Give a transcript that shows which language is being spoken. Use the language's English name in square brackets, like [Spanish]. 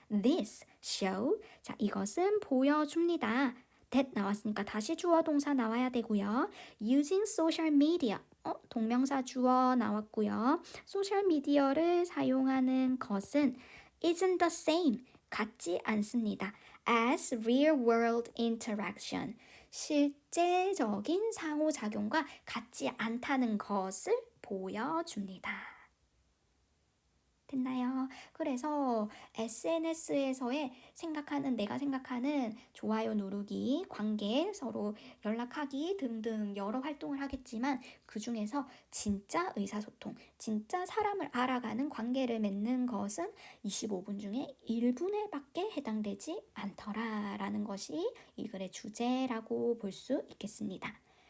[English] This show. [Korean] 자, 이것은 보여줍니다. that 나왔으니까 다시 주어 동사 나와야 되고요. [English] Using social media. 동명사 주어 나왔고요. [Korean] 소셜 미디어를 사용하는 것은 [English] isn't the same. [Korean] 같지 않습니다. [English] as real world interaction. [Korean] 실제적인 상호작용과 같지 않다는 것을 보여줍니다. 됐나요? 그래서 SNS에서의 내가 생각하는 좋아요 누르기, 관계, 서로 연락하기 등등 여러 활동을 하겠지만 그 중에서 진짜 의사소통, 진짜 사람을 알아가는 관계를 맺는 것은 25분 중에 1분에 밖에 해당되지 않더라라는 것이 이 글의 주제라고 볼 수 있겠습니다.